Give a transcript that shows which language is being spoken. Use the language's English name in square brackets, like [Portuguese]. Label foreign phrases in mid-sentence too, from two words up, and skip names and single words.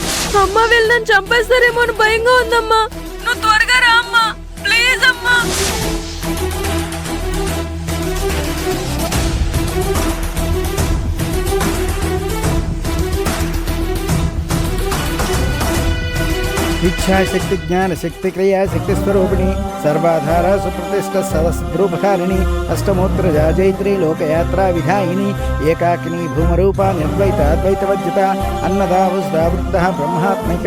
[Telugu] అమ్మ వెళ్ళని చంపేస్తారేమో అని భయంగా ఉందమ్మా. నువ్వు త్వరగా రా అమ్మా, ప్లీజ్ అమ్మా. [Sanskrit] इच्छाशक्ति ज्ञान शक्ति क्रिया शक्ति स्वरूपिणी सर्वाधारा सुप्रतिष्ठ सदस्रूपकारिणी अष्टमोत्तरजा जैत्री लोकयात्रा विधायिनी एकाकिनी भूमरूपा निर्द्वैत अद्वैतवज्जता अन्नदा वसुधा वृद्धः ब्रह्मात्मैक